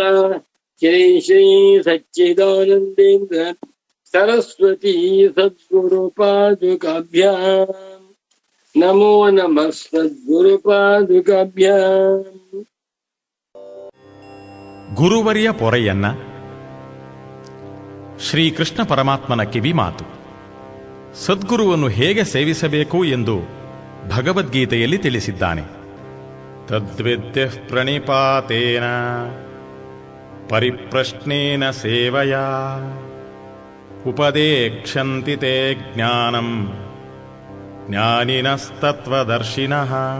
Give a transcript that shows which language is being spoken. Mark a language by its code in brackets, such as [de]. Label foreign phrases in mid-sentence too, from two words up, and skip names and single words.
[sa] ಶ್ರೀ ಶ್ರೀ ಸಚ್ಚಿದಾನಂದೇಂದ್ರ ಸರಸ್ವತಿ ಸದ್ಗುರು ಪಾದುಕಾಭ್ಯಾಂ ನಮೋ ನಮಃ ಸದ್ಗುರು ಪಾದುಕಾಭ್ಯಾಂ. [kn] ಗುರುವರಿಯ ಪೊರೆಯನ್ನ ಶ್ರೀಕೃಷ್ಣ ಪರಮಾತ್ಮನ ಕಿವಿ ಮಾತು. ಸದ್ಗುರುವನ್ನು ಹೇಗೆ ಸೇವಿಸಬೇಕು ಎಂದು ಭಗವದ್ಗೀತೆಯಲ್ಲಿ ತಿಳಿಸಿದ್ದಾನೆ. [sa] ತದ್ವಿದ್ಯ ಪ್ರಣಿಪಾತೇನ ಪರಿಪ್ರಶ್ನೇನ ಸೇವಯ ಉಪದೇಕ್ಷಂತಿ ತೇ ಜ್ಞಾನಂ ಜ್ಞಾನಿನಸ್ತತ್ವದರ್ಶಿನಃ.